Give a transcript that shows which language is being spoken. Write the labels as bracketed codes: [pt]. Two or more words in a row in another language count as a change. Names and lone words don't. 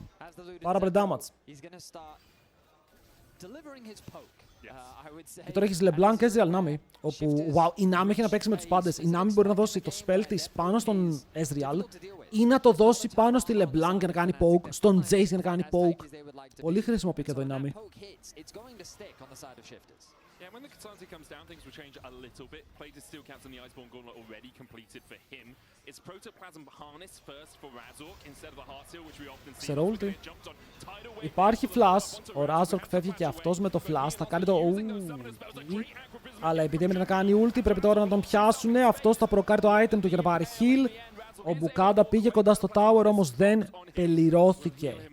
[el] Πάρα πολύ damage. Και τώρα έχεις LeBlanc και Ezreal Nami, όπου wow, η Nami έχει να παίξει με τους πάντες. Η Nami μπορεί να δώσει το spell της πάνω στον Ezreal ή να το δώσει πάνω στη LeBlanc για να κάνει poke, στον Jace για να κάνει poke. Πολύ χρησιμοποιεί και εδώ η Nami. [en] Yeah, when the Katsanti comes down, things will change a little bit. Plated steel caps on the Iceborne Gauntlet already completed for him. It's Protoplasm Harness first for Razork instead of the Heart Seal, which we often see. [el] Ξέρω ulti. Υπάρχει flash. Ο Razork φεύγει και αυτός με το flash. Θα κάνει το αλλά επειδή έμεινε να κάνει ulti, πρέπει τώρα να τον πιάσουν. Αυτός θα προκάρει το item του για να πάρει heal. Ο Μπουκάντα πήγε κοντά στο tower, όμως δεν τελειρώθηκε.